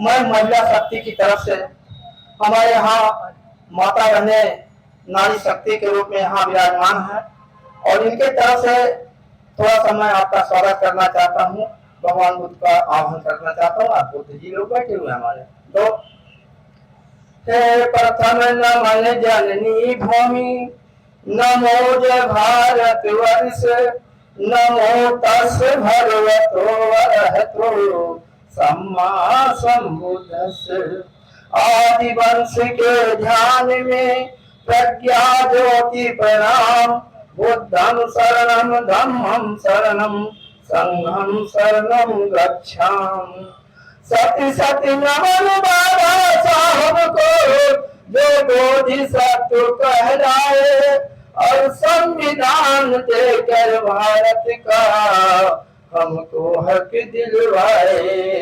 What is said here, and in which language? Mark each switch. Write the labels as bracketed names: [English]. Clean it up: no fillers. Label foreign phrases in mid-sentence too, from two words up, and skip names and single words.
[Hindi] मैं महिला शक्ति की तरफ से हमारे यहाँ माता बहने नारी शक्ति के रूप में यहाँ विराजमान है और इनके तरफ से थोड़ा सा मैं आपका स्वागत करना चाहता हूँ, भगवान बुद्ध का आह्वान करना चाहता हूँ। आप बुद्ध जी लोग बैठे हुए हमारे तो हे प्रथम नमन जननी भूमि, नमो जय भारत वर्ष, [Pali] नमो तस् भगवतो अरहतो सम्मा सम्बुद्धस्स। [Hindi] आदि वंश के ध्यान में प्रज्ञा ज्योति प्रणाम, [Pali] बुद्धं शरणं धम्मं शरणं संघं शरणं गच्छामि। [Hindi] सती सती नमन बाबा साहब को जो बोधि सत्व कहलाए और संविधान देकर भारत का हमको हक दिलवाए।